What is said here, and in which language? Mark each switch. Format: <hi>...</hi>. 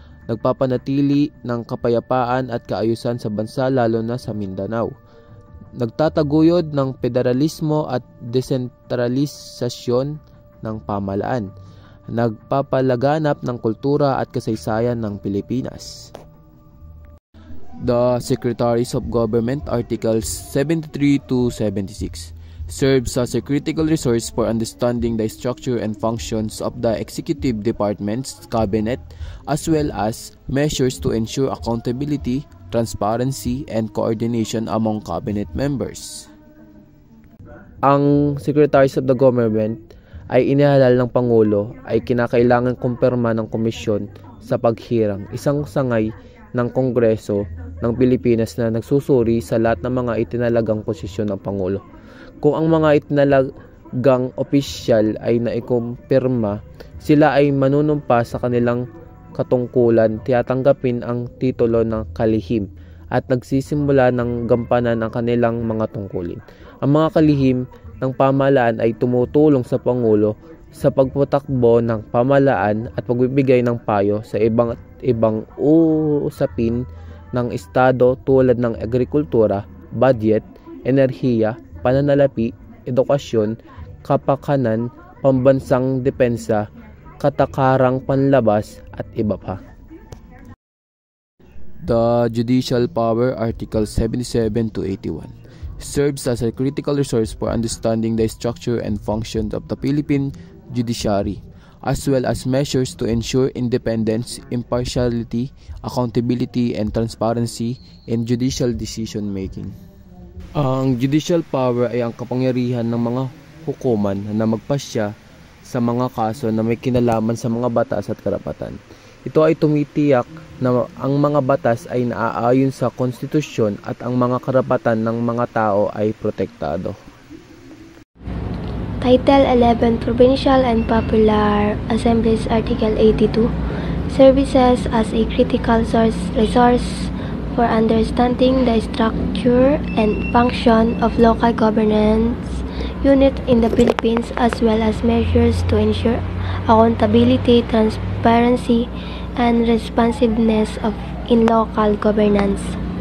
<tl>Nagpapanatili ng kapayapaan at kaayusan sa bansa lalo na sa Mindanao. nagtataguyod ng federalismo at desentralisasyon ng pamahalaan, nagpapalaganap ng kultura at kasaysayan ng Pilipinas.</tl> <en>The Secretaries of Government, Articles 73 to 76, serves as a critical resource for understanding the structure and functions of the executive department's cabinet, as well as measures to ensure accountability, transparency, and coordination among cabinet members.</en> <tl>Ang Secretaries of the Government ay inihalal ng Pangulo ay kinakailangan kumpirma ng komisyon sa paghirang, isang sangay ng Kongreso ng Pilipinas na nagsusuri sa lahat ng mga itinalagang posisyon ng Pangulo. Kung ang mga itinalagang opisyal ay naikumpirma, sila ay manunumpa sa kanilang katungkulan, tiyatanggapin ang titulo ng kalihim at nagsisimula ng gampanan ang kanilang mga tungkulin. Ang mga kalihim ng pamahalaan ay tumutulong sa Pangulo sa pagpatakbo ng pamahalaan at pagbibigay ng payo sa ibang usapin ng Estado tulad ng agrikultura, budget, enerhiya, pananalapi, edukasyon, kapakanan, pambansang depensa, katakarang panlabas, at iba pa.</tl> <en>The Judicial Power, Article 77 to 81, serves as a critical resource for understanding the structure and functions of the Philippine judiciary, as well as measures to ensure independence, impartiality, accountability, and transparency in judicial decision-making.</en> <tl>Ang judicial power ay ang kapangyarihan ng mga hukuman na magpasya sa mga kaso na may kinalaman sa mga batas at karapatan. Ito ay tumitiyak na ang mga batas ay naaayon sa konstitusyon at ang mga karapatan ng mga tao ay protektado.</tl> <en>Title 11 Provincial and Popular Assemblies, Article 82, services as a critical resource for understanding the structure and function of local governance units in the Philippines, as well as measures to ensure accountability, transparency, and responsiveness in local governance.</en>